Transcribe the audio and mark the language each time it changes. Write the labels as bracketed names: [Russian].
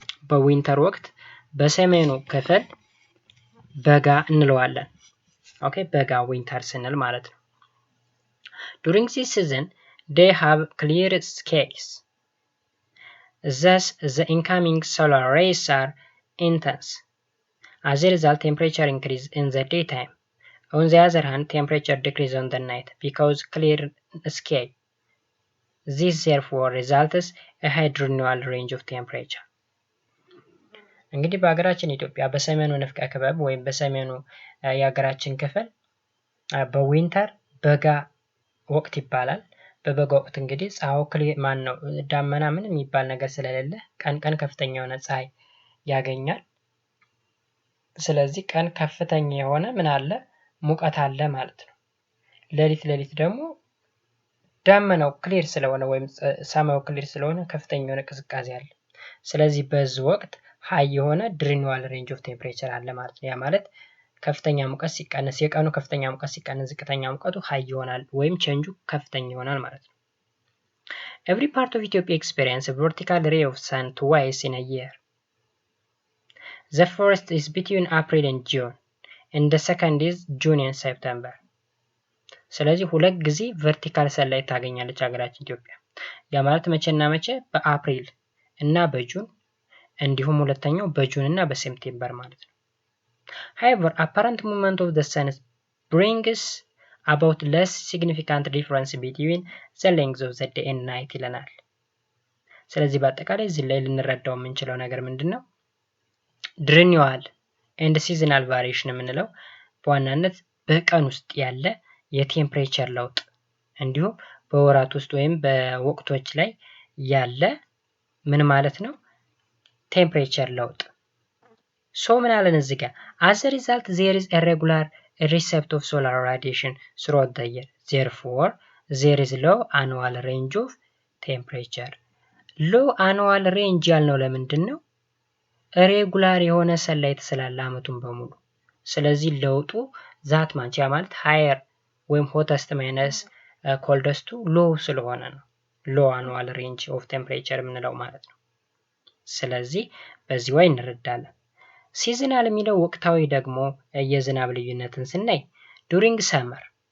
[Amharic] በዊንተር ወቅት በሰሜኑ ክፍል በጋ እንለዋለን። ኦኬ በጋ ዊንተር ስንል ማለት ነው። [English] during this season they have clear skies. Thus the incoming solar rays are intense. As a result, temperature increase in the daytime. On the other hand, temperature decrease on the night because clear sky. This therefore results a high annual range of temperature. [Amharic] እንግዲህ በሀገራችን ኢትዮጵያ በሰሜኑ ንፍቀ ክበብ ወይም በሰሜኑ የሀገራችን ክፍል በዊንተር በጋ ወቅት ይባላል። በበጋ ወቅት እንግዲህ ዳመና ምን የሚባል ነገር ስለሌለ ቀን ከፍተኛ የሆነ ፀሐይ ያገኛል። ስለዚህ ቀን ከፍተኛ የሆነ ምን አለ ሙቀት አለ ማለት ነው። ሌሊት ደግሞ ዳመናው ክሊር ስለሆነ ወይም ሰማዩ ክሊር ስለሆነ ከፍተኛ የሆነ ቅዝቃዜ አለ። ስለዚህ በዚህ ወቅት ሃይ የሆነ ዲዩሪንግ ሬንጅ ኦፍ ቴምፕሬቸር አለ ማለት ነው። ያ ማለት ከፍተኛ ሙቀት ሲቀነስ የቀኑ ከፍተኛ ሙቀት ሲቀነስ ዝቅተኛ ሙቀቱ ሃይ ይሆናል ወይም ቼንጁ ከፍተኛ ይሆናል ማለት ነው። [English] Every part of Ethiopia experience a vertical ray of sun twice in a year. The first is between April and June and the second is June and September. [Amharic] ስለዚህ ሁለት ጊዜ ቨርቲካል ሰንላይት ታገኛለች ሀገራችን ኢትዮጵያ። ያ ማለት መቼና መቼ? በአፕሪል እና በጁን እንዲሁም ሁለተኛው በጁን እና በሴፕቴምበር ማለት ነው። [English] However, apparent movement of the sun brings about less significant difference between the length of the day and night [Amharic] ይለናል። ስለዚህ በአጠቃላይ እዚህ ላይ ልንረዳው የምንችለው ነገር ምንድን ነው? ዲዩሪንግ ኤንድ ሲዝናል ቫሪዬሽን የምንለው በዋናነት በቀን ውስጥ ያለ የቴምፕሬቸር ለውጥ እንዲሁም በወራት ውስጥ ወይም በወቅቶች ላይ ያለ ምን ማለት ነው? ቴምፕሬቸር ለውጥ። ሶ ምን አለን እዚህ ጋር? [English] as a result there is a regular receipt of solar radiation throughout the year. Therefore, there is low annual range of temperature. [Amharic] low annual range ያልነው ለምንድን ነው? ሬጉላር የሆነ ሰንላይት ስላለ አመቱን በሙሉ። ስለዚህ ለውጡ ዛት ማንች ያ ማለት ሃየር ወይም ሆተስት ማይነስ ኮልደስቱ ሎው ስለሆነ ነው ሎው አኑዋል ሬንጅ ኦፍ ቴምፕሬቸር የምንለው ማለት ነው። ስለዚህ በዚህ ወይ እንረዳለን። ሲዝናል የሚለው ወቅታዊ ደግሞ የዝናብ ልዩነትን ስናይ ዱሪንግ ሰመር